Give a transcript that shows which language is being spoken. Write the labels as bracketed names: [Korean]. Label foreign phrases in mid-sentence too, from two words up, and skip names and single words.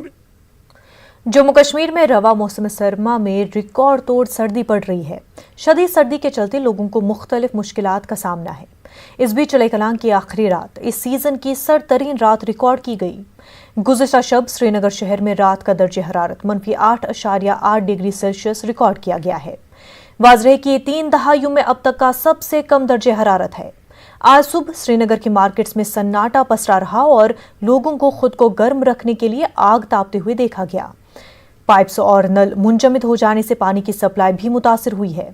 [Urdu] جموں کشمیر میں رواں موسم سرما میں ریکارڈ توڑ سردی پڑ رہی ہے. شدید سردی کے چلتے لوگوں کو مختلف مشکلات کا سامنا ہے. اس بیچ چلے کلاں کی آخری رات اس سیزن کی سرد ترین رات ریکارڈ کی گئی. گزشتہ شب سری نگر شہر میں رات کا درجہ حرارت -8.8 [English] degree Celsius [Urdu] ریکارڈ کیا گیا ہے. واضح ہے کہ یہ 3 دہائیوں میں اب تک کا سب سے کم درجہ حرارت ہے. آج صبح سری نگر کے مارکیٹس میں سناٹا پسرا رہا اور لوگوں کو خود کو گرم رکھنے کے لیے آگ تاپتے ہوئے دیکھا گیا. پائپس اور نل منجمد ہو جانے سے پانی کی سپلائی بھی متاثر ہوئی ہے.